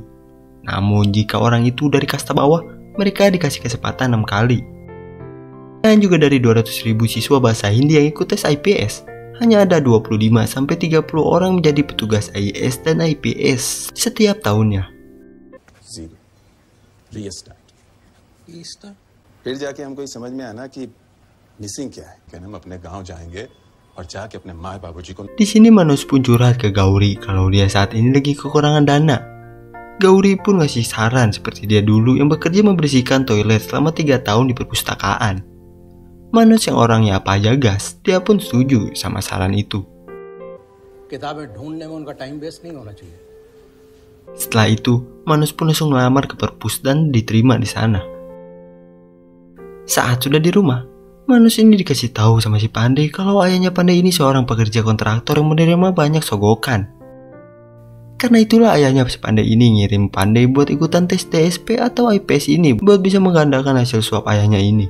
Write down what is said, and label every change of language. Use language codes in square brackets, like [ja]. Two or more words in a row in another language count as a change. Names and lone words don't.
[id] Namun jika orang itu dari kasta bawah, mereka dikasih kesempatan 6 kali. Dan juga dari 200.000 siswa bahasa Hindi yang ikut tes IPS, hanya ada 25-30 orang menjadi petugas IAS dan IPS setiap tahunnya. [en] Zero. Restart. [hi] फिर जाके हमको ये समझ में आना कि मिसिंग क्या है. कि हम अपने गांव जाएंगे और जाके अपने माँ बाबूजी को. [id] Di sini Manoj pun curhat ke Gauri kalau dia saat ini lagi kekurangan dana. Gauri pun ngasih saran seperti dia dulu yang bekerja membersihkan toilet selama 3 tahun di perpustakaan. Manoj yang orangnya apa aja gas, dia pun setuju sama saran itu. [hi] किताबें ढूंढने में उनका [en] time waste [hi] नहीं होना चाहिए. [id] Setelah itu, Manoj pun langsung melamar ke perpus dan diterima di sana. Saat sudah di rumah, Manoj ini dikasih tahu sama si Pandey kalau ayahnya Pandey ini seorang pekerja kontraktor yang menerima banyak sogokan. Karena itulah ayahnya si Pandey ini ngirim Pandey buat ikutan tes DSP atau IPS ini buat bisa menggandakan hasil suap ayahnya ini.